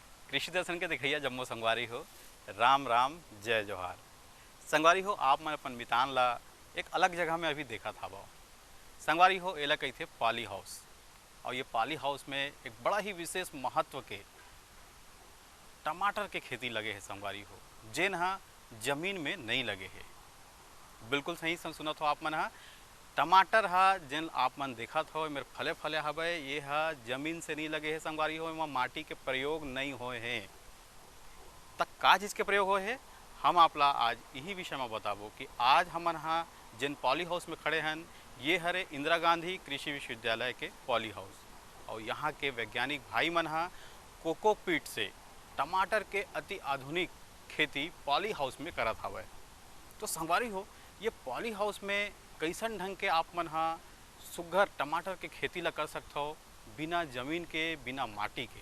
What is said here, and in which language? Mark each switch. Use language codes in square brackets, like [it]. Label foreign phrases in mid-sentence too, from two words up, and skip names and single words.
[hne] कृषि दर्शन के देखिए जम्मू संगवारी हो। राम राम जय जोहार। संगवारी हो आप मन अपन मितान ला एक अलग जगह में अभी देखा था वो संगवारी हो एला कही थे [en] poly house. [hne] और ये [en] poly house [hne] में एक बड़ा ही विशेष महत्व के टमाटर के खेती लगे है संगवारी हो, जेन हा जमीन में नहीं लगे है। बिल्कुल सही सुना हो आप मन हा। टमाटर हा जिन आप मन देखा हो मेरे फले फले हवे, ये हा जमीन से नहीं लगे है संगवारी हो, एमा माटी के प्रयोग नहीं होए हैं। तक का चीज़ के प्रयोग होए है हम आपला आज यही विषय में बताबो कि आज हमन हा जिन [en] poly house [hne] में खड़े हैं ये हरे इंदिरा गांधी कृषि विश्वविद्यालय के [en] poly house. [hne] और यहाँ के वैज्ञानिक भाई मन हा कोकोपीट से टमाटर के अति आधुनिक खेती [en] poly house [hne] में करत हवे। तो संगवारी हो ये [en] poly house [hne] में कैसन ढंग के आप मन हा सुघर टमाटर के खेती ला कर सकते हो बिना जमीन के बिना माटी के।